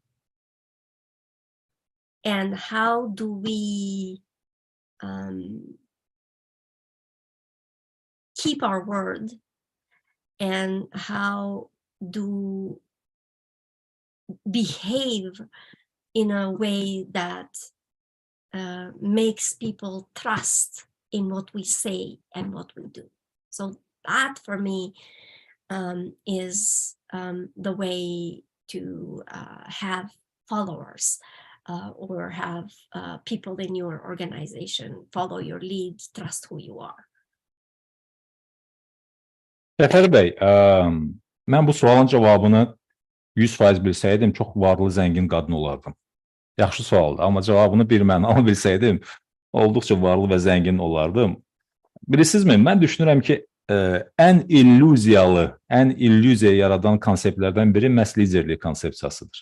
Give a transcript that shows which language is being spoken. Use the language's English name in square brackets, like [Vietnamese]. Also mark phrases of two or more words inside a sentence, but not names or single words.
[English] And how do we keep our word, and how do behave in a way that makes people trust in what we say and what we do? So that for me is the way to have followers or have people in your organization follow your lead, trust who you are. [Azerbaijani] Səfər bəy, mən bu sualın cavabını 100% bilsəydim, çox varlı, zəngin qadın olardım. Yaxşı sualdır, amma cavabını bir mənalı bilsəydim, olduqca varlı və zəngin olardım. Bilirsinizmi, mən düşünürəm ki, ən illüziya yaradan konseptlərdən biri məhz liderlik konsepsiyasıdır.